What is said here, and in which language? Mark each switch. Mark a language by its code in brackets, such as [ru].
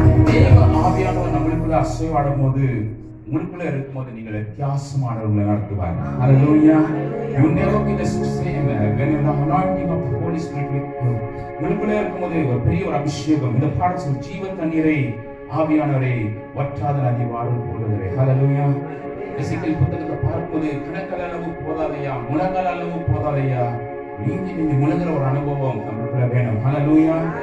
[ta] தேவ ஆவியானவர் நம்மளுக்குள்ள அசைவாடும் போது, உங்களுக்குள்ள இருக்கும்போது நீங்கள் வித்தியாசமானவர்களை நடத்துவார். ஹல்லேலூயா. [en] You never be the same when the anointing of the Holy Spirit with you. [ta] உங்களுக்குள்ள இருக்கும்போது ஒரு பெரிய ஒரு அபிஷேகம். இந்த பாடத்தில் ஜீவ தண்ணீரை ஆவியானவரை வற்றாத நதி வாழும் போடுகிறே. ஹல்லேலூயா. எசேக்கியேல் புத்தகத்தை பார்க்கும்போது கணக்கால் அளவு போதாதையா, முழங்கால் அளவு போதாதையா, நீங்க முழுகிற ஒரு அனுபவம் நம்மளுக்குள்ள வேணும். ஹல்லேலூயா.